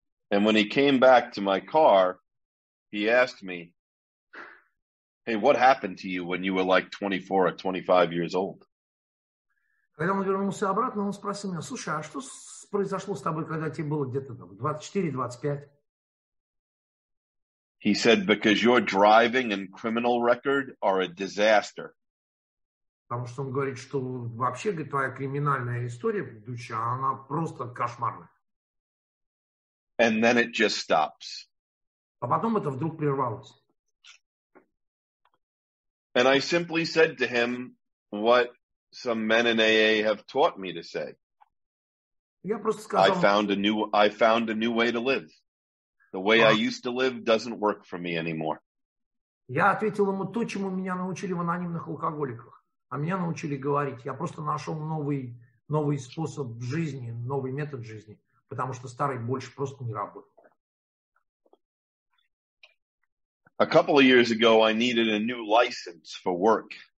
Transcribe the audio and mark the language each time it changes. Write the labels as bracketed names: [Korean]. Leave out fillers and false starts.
[English] And when he came back to my car, he asked me, hey, what happened to you when you were like 24 or 25 years old? [Russian] Когда он вернулся обратно, он спросил меня, слушай, а что произошло с тобой, когда тебе было где-то 24-25? [English] He said, because your driving and criminal record are a disaster. [Russian] Потому что он говорит, что вообще, говорит, твоя криминальная история предыдущая, она просто кошмарная. [English] And then it just stops. [Russian] А потом это вдруг прервалось. [English] And I simply said to him what some men in AA have taught me to say. [Russian] Я просто сказал, [English] I found a new way to live. The way I used to live doesn't work for me anymore. [Russian] Я ответил ему то, чему меня научили в анонимных алкоголиках. А меня научили говорить. Я просто нашел новый способ жизни, новый метод жизни, потому что старый больше просто не работает. [English] A couple of years ago, I needed a new license for work.